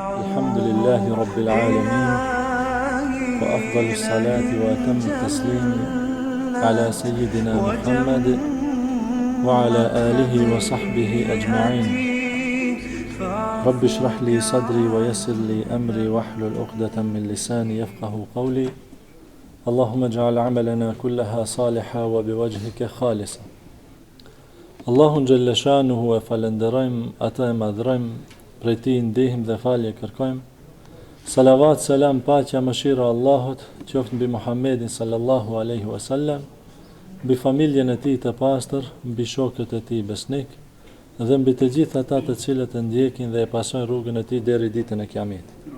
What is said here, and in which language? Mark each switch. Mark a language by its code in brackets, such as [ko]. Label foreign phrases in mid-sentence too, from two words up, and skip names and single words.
[ar] الحمد لله رب العالمين، وأفضل الصلاة وأتم التسليم على سيدنا محمد وعلى آله وصحبه أجمعين. رب اشرح لي صدري ويسر لي أمري واحلل عقدة من لساني يفقه قولي. اللهم اجعل عملنا كلها صالحا وبوجهك خالصا. [sq] Allahun [ar] جل شأنه [sq] e falenderojmë, atë e madhrojmë, prej tij ndihmë dhe falje kërkojmë. Salavat, selam, paqja, mëshira e Allahut qoftë mbi Muhammedin [ar] صلى الله عليه وسلم, [sq] mbi familjen e tij të pastër, mbi shokët e tij besnik dhe mbi të gjithë ata të cilët e ndjekin dhe e pasojnë rrugën e tij deri ditën e Kiametit.